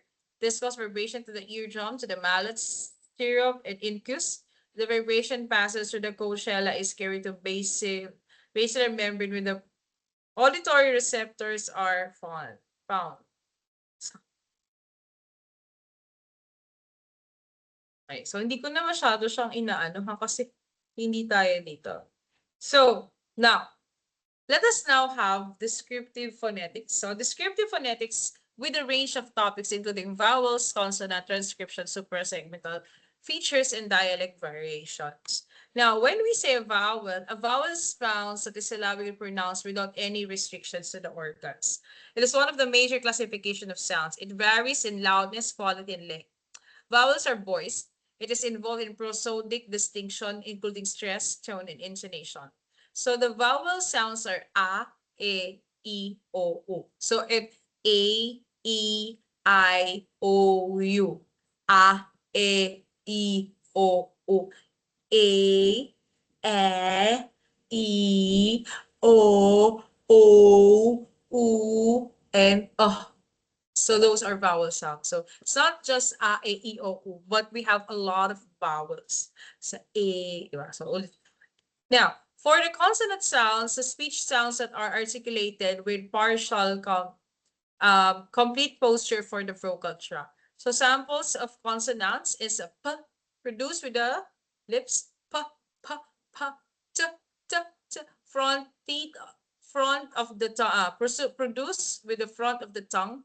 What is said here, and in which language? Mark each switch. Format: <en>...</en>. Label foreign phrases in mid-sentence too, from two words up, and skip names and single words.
<en>This causes vibration to the eardrum, to the mallet, stirrup, and incus. The vibration passes through the cochlear, is carried to basilar membrane when the auditory receptors are found.</en> <tl>Okay, so hindi ko na masyado siyang inaano ha kasi hindi tayo dito.</tl> <en>So, now, let us now have descriptive phonetics. So descriptive phonetics with a range of topics including vowels, consonant, transcription, suprasegmental features, and dialect variations. Now, when we say a vowel sounds that is syllabically pronounced without any restrictions to the organs. It is one of the major classification of sounds. It varies in loudness, quality, and length. Vowels are voiced. It is involved in prosodic distinction, including stress, tone, and intonation. So the vowel sounds are a, e, o, u. So if a, e, I, o, u. A, e, o, u. A, e, o, u, and So those are vowel sounds. So it's not just a, e, o, u, but we have a lot of vowels. So a, diba? So now, for the consonant sounds, the speech sounds that are articulated with partial complete posture for the vocal tract. So samples of consonants is a p, produced with the lips, p, p, p, t, t, t, front teeth, front of the tongue, produced with the front of the tongue.</en>